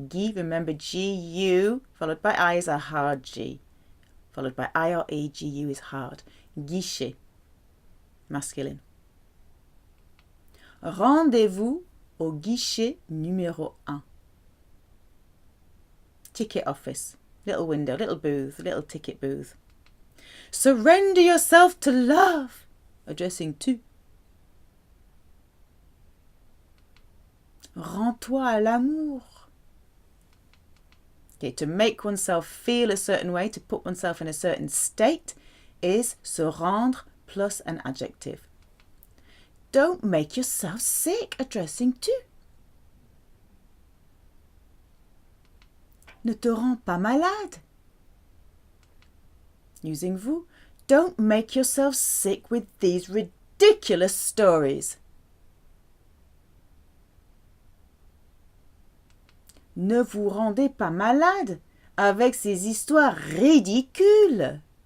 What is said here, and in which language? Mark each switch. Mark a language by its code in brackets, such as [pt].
[en] Guy, remember G-U, followed by I is a hard G. Followed by I or E, G-U is hard. Guichet, masculine. [fr] Rendez-vous au guichet numéro 1. [en] Ticket office. Little window, little booth, little ticket booth. Surrender yourself to love. Addressing to. [fr] Rends-toi à l'amour. [en] Okay, to make oneself feel a certain way, to put oneself in a certain state, is se rendre plus an adjective. Don't make yourself sick, addressing to. [fr] Ne te rends pas malade. [en] Using vous. Don't make yourself sick with these ridiculous stories. [fr] Ne vous rendez pas malade avec ces histoires ridicules.